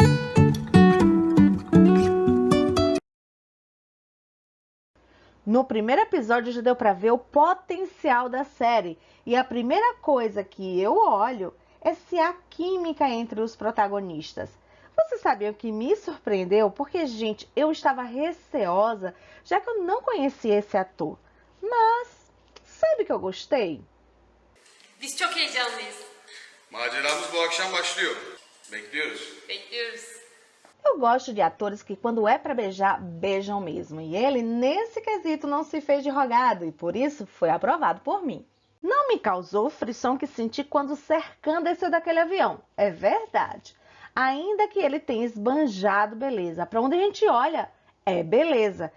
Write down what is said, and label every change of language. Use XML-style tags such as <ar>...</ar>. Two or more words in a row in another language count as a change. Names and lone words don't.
<pt>No primeiro episódio já deu para ver o potencial da série e a primeira coisa que eu olho é se há química entre os protagonistas. Você sabia o que me surpreendeu? Porque, gente, eu estava receosa, já que eu não conhecia esse ator. Mas, sabe que eu gostei?</pt> <tr>Biz çok heyecanlıyız. Maceramız bu akşam başlıyor. Bekliyoruz. Bekliyoruz.</tr> <pt>Eu gosto de atores que, quando é para beijar, beijam mesmo. E ele, nesse quesito, não se fez de rogado e, por isso, foi aprovado por mim. Não me causou o frisson que senti quando Serkan desceu daquele avião. É verdade. Ainda que ele tenha esbanjado beleza. Para onde a gente olha, é beleza.</pt>